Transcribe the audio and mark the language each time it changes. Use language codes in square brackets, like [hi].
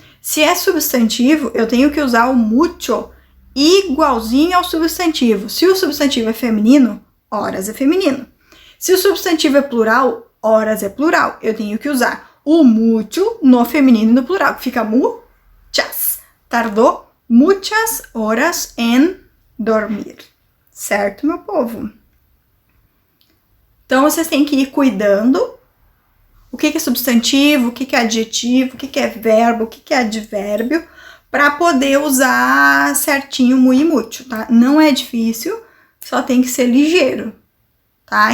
[pt] Se é substantivo, eu tenho que usar o mucho igualzinho ao substantivo. Se o substantivo é feminino, horas é feminino. Se o substantivo é plural, horas é plural. Eu tenho que usar o mucho no feminino e no plural, que fica muchas. [es] Tardó muchas horas en dormir. [pt] Certo, meu povo? Então, vocês têm que ir cuidando o que é substantivo, o que é adjetivo, o que é verbo, o que é advérbio, para poder usar certinho muy e mucho, tá? Não é difícil, só tem que ser ligeiro, tá?